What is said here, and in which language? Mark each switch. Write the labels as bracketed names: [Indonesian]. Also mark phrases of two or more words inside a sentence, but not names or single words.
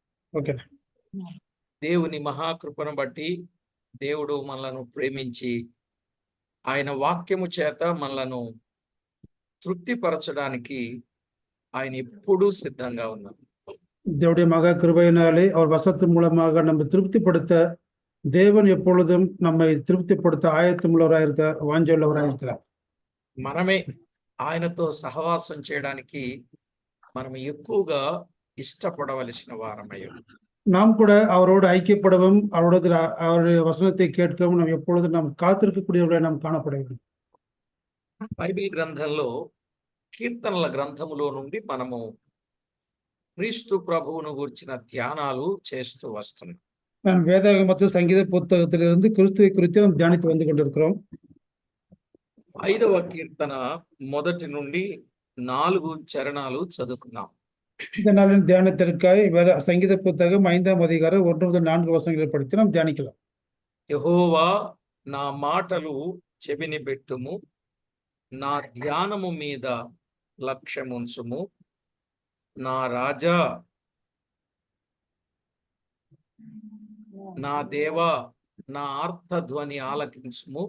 [Telugu] ఓకే. దేవుని మహాకృపను బట్టి దేవుడు మనలను ప్రేమించి ఆయన వాక్యము చేత మనలను తృప్తిపరచడానికి ఆయన ఎప్పుడూ సిద్ధంగా ఉన్నారు. [Tamil] தேவனுடைய மகா கிருபையினாலே அவர் வசத்தின் மூலமாக நம்ம திருப்திப்படுத்த தேவன் எப்பொழுதும் நம்மை திருப்திப்படுத்த ஆயத்தமுள்ளவராக இருக்கிறார், வாஞ்சவுள்ளவராக இருக்கிறார். [Telugu] మనమే ఆయనతో సహవాసం చేయడానికి మనం ఎక్కువగా ఇష్టపడవలసిన వారమై ఉన్నాం. [Tamil] நாம் கூட அவரோடு ஐக்கியப்படவும் அவருடைய வசனத்தை கேட்கவும் நாம் எப்பொழுதும் நாம் காத்திருக்கக்கூடியவர்களை நாம் காணப்பட வேண்டும். [Telugu] బైబిల్ గ్రంథంలో కీర్తనల గ్రంథములో నుండి మనము క్రీస్తు ప్రభువును గురించిన ధ్యానాలు చేస్తూ వస్తున్నాం. [Tamil] நாம் வேதாகமத்து சங்கீத புத்தகத்திலிருந்து கிறிஸ்துவை குறித்து நாம் தியானித்து வந்து கொண்டிருக்கிறோம். [Telugu] 5వ కీర్తన మొదటి నుండి 4 చరణాలు చదువుకుందాం. [Tamil] இந்த நாளின் தியானத்திற்காக சங்கீத புத்தகம் 5ஆம் அதிகாரம் 1 முதல் 4 வசனங்களை படித்து நாம் தியானிக்கலாம். [Telugu] యెహోవా నా మాటలు చెవిని పెట్టుము, నా ధ్యానము మీద లక్ష్యముంచుము. నా రాజా, నా దేవా, నా ఆర్తధ్వని ఆలకించుము.